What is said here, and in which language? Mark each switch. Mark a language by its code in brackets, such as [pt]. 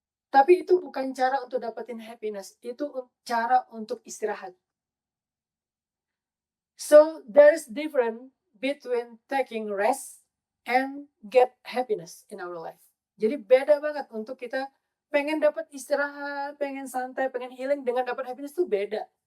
[id] Tapi itu bukan cara untuk dapetin happiness, itu cara untuk istirahat. [en] So there's difference between taking rest and get happiness in our life. [id] Jadi beda banget untuk kita pengen dapat istirahat, pengen santai, pengen healing dengan dapat happiness itu beda.